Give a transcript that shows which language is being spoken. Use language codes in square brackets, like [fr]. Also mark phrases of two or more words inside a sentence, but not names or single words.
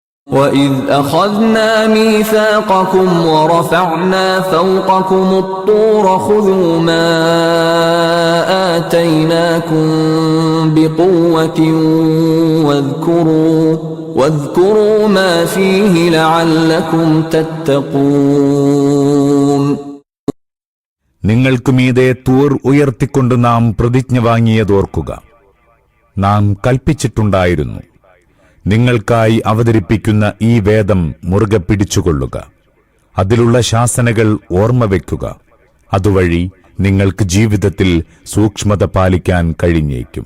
[ar] وَإِذْ أَخَذْنَا مِيثَاقَكُمْ وَرَفَعْنَا فَوْقَكُمُ الطُّورَ خُذُوا مَا آتَيْنَاكُمْ بِقُوَّةٍ وَاذْكُرُوا مَا فِيهِ لَعَلَّكُمْ تَتَّقُونَ. [ml] നിങ്ങൾക്ക് മീതെ തൂർ ഉയർത്തിക്കൊണ്ട് നാം പ്രതിജ്ഞ വാങ്ങിയതോർക്കുക. നാം കൽപ്പിച്ചിട്ടുണ്ടായിരുന്നു, നിങ്ങൾക്കായി അവതരിപ്പിക്കുന്ന ഈ വേദം മുറുകെ പിടിച്ചുകൊള്ളുക, അതിലുള്ള ശാസനകൾ ഓർമ്മ വയ്ക്കുക, അതുവഴി നിങ്ങൾക്ക് ജീവിതത്തിൽ സൂക്ഷ്മത പാലിക്കാൻ കഴിഞ്ഞേക്കും.